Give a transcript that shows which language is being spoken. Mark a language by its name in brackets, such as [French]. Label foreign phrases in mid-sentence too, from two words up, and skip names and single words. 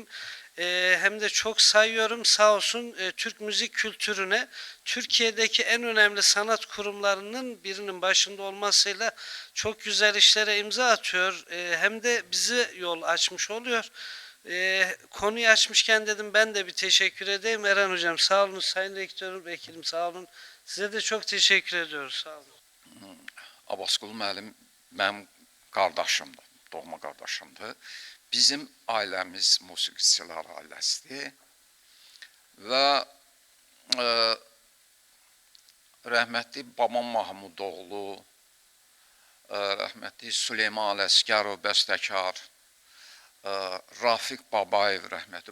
[Turkish] Hem de çok sayıyorum, sağ olsun Türk müzik kültürüne, Türkiye'deki en önemli sanat kurumlarının birinin başında olmasıyla çok güzel işlere imza atıyor. Hem de bizi yol açmış oluyor. Konuyu açmışken dedim ben de bir teşekkür edeyim. Erhan hocam sağ olun, sayın rektörüm, vekilim sağ olun. Size de çok teşekkür ediyoruz, sağ olun. [Azerbaijani] Abbasqulu müəllim mənim qardaşımdır, doğma qardaşımdır. Bizim ailəmiz musiqiçilər ailəsidir və rəhmətli Baman Mahmudoğlu, rəhmətli Süleyman Ələsgərov bəstəkar, Rafiq Babayev rəhmətli.